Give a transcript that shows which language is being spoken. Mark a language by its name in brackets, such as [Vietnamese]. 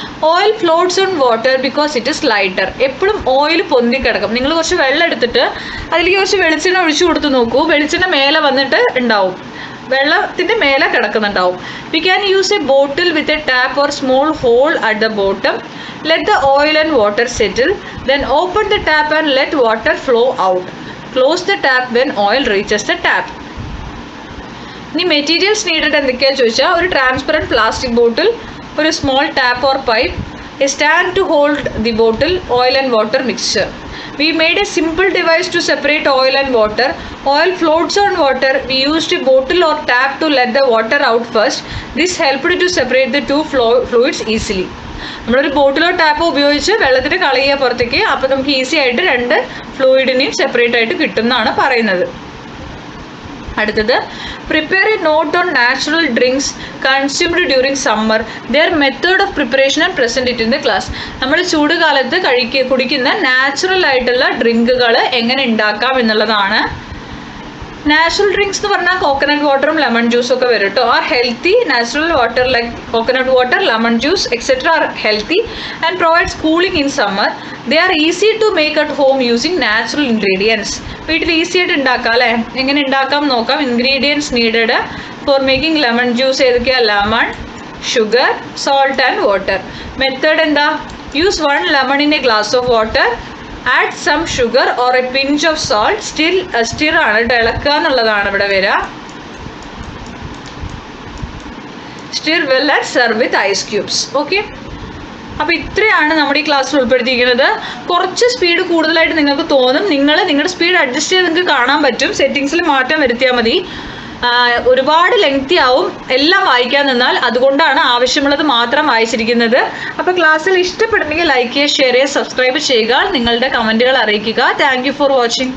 [English] Oil floats on water because it is lighter. [Malayalam] എപ്പോഴും oil പൊന്തിക്കിടക്കും. നിങ്ങൾ കുറച്ച് വെള്ളം എടുത്തിട്ട് അതിലേക്ക് കുറച്ച് വെളിച്ചെണ്ണ ഒഴിച്ചു കൊടുത്ത് നോക്കൂ. വെളിച്ചെണ്ണ മേലെ വന്നിട്ട് ഉണ്ടാവും, വെള്ളത്തിൻ്റെ മേലെ കിടക്കുന്നുണ്ടാവും. [English] We can use a bottle with a tap or small hole at the bottom. Let the oil and water settle. Then open the tap and let water flow out. Close the tap when oil reaches the tap. ഇനി materials needed [Malayalam] എന്തൊക്കെയാണെന്ന് ചോദിച്ചാൽ [English] ഒരു transparent plastic bottle, ഒരു small tap or pipe, a stand to hold the bottle, oil and water mixture. We made a simple device to separate oil and water. Oil floats on water. We used a bottle or tap to let the water out first. This helped to separate the two fluids easily. [Malayalam] നമ്മളൊരു ബോട്ടിലോ Tapo ഉപയോഗിച്ച് വെള്ളത്തിന് കളയുക പുറത്തേക്ക്. അപ്പോൾ നമുക്ക് easy ആയിട്ട് 2 ഫ്ലൂയിഡിനെയും separate ആയിട്ട് കിട്ടും എന്നാണ് പറയുന്നത്. [English] അടുത്തത് prepare a note on natural drinks consumed during summer. Their method of preparation and present it in the class. [Malayalam] നമ്മൾ ചൂട് കാലത്ത് കുടിക്കുന്ന നാച്ചുറൽ ആയിട്ടുള്ള ഡ്രിങ്കുകൾ എങ്ങനെ ഉണ്ടാക്കാം എന്നുള്ളതാണ്. നാച്ചുറൽ ഡ്രിങ്ക്സ് എന്ന് പറഞ്ഞാൽ കോക്കനട്ട് വാട്ടറും ലെമൺ ജ്യൂസും ഒക്കെ വരും കേട്ടോ. [English] Are healthy. Natural water like coconut water, lemon juice etcetera are healthy and provides cooling in summer. They are easy to make at home using natural ingredients. [Malayalam] വീട്ടിൽ easy ആയിട്ട് ഉണ്ടാക്കാം അല്ലേ? എങ്ങനെ ഉണ്ടാക്കാം നോക്കാം. [English] ingredients needed for making lemon juice [Malayalam] ഏതൊക്കെയാണ്? [English] Lemon, sugar, salt and water. Method എന്താ? Use 1 lemon in a glass of water. Add some sugar or a pinch of salt. [Malayalam] Stir ആണ്, ഇളക്കുക എന്നുള്ളതാണ് ഇവിടെ വരിക. [English] Stir well and serve with ice cubes. [Malayalam] Okay, അപ്പോൾ ഇത്രയാണ് നമ്മുടെ ഈ ക്ലാസ്സിൽ ഉൾപ്പെടുത്തിയിരിക്കുന്നത്. കുറച്ച് സ്പീഡ് കൂടുതലായിട്ട് നിങ്ങൾക്ക് തോന്നും. നിങ്ങളുടെ സ്പീഡ് അഡ്ജസ്റ്റ് ചെയ്ത് നിങ്ങൾക്ക് കാണാൻ പറ്റും. സെറ്റിങ്സിൽ മാറ്റം വരുത്തിയാൽ മതി. ഒരുപാട് ലെങ്തി ആവും എല്ലാം വായിക്കാൻ നിന്നാൽ. അതുകൊണ്ടാണ് ആവശ്യമുള്ളത് മാത്രം വായിച്ചിരിക്കുന്നത്. അപ്പോൾ ക്ലാസ്സിൽ ഇഷ്ടപ്പെടുന്നെങ്കിൽ ലൈക്ക് ചെയ്യുക, ഷെയർ ചെയ്യുക, സബ്സ്ക്രൈബ് ചെയ്യുക, നിങ്ങളുടെ കമൻറ്റുകൾ അറിയിക്കുക. [English] Thank you for watching.